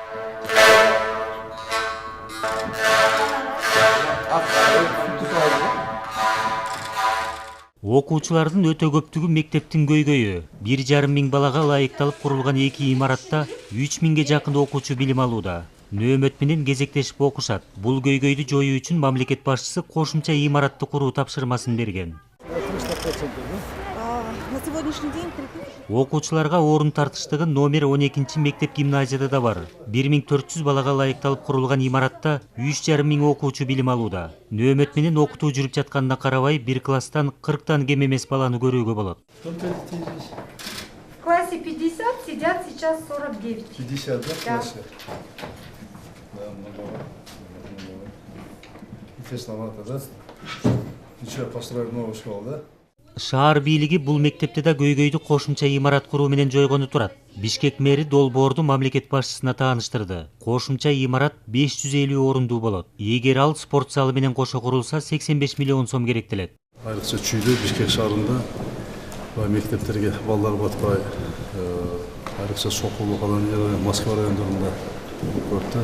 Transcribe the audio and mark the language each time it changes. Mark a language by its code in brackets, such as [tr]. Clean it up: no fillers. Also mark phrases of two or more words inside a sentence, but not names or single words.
[ky] Окуучулардын өтө көптүгү мектептин көйгөйү. 1,5 миң балага ылайыкталып курулган 2 имаратта 3 миңге жакын окуучу билим алууда. Нөөмөт менен кезектешип окушат. Бул көйгөйдү жоюу үчүн мамлекет башчысы кошумча имаратты куруу тапшырмасын берген. [ru] На сегодняшний день [ky] Окуучуларга орун тартыштыгы номер 12 мектеп гимназияда да бар. 1400 балага ылайыкталып курулган имаратта 3,5 миң окуучу билим алууда. Нөөмөт менен окутуу жүрүп жатканына карабай, бир класстан 40тан кем эмес баланы көрүүгө болот. [ru] В классе 50, сидят сейчас 49. 50, да, в классе? Да, много. Тесновато, да? Ничего, построили новую школу, да? [ky] Шаар бийлиги бул мектепте да көйгөйдү кошумча имарат куруу менен жойгону турат. Бишкек мэри долбоорду мамлекет башчысына тааныштырды. Кошумча имарат 550 орундуу болот. Эгер ал спорт залы менен кошо курулса 85 миллион сом керектелет. Айрыкча чүйдө Бишкек шаарында мектептерге балдар батпай, айрыкча Сокулу калан Москва райондорунда көп да.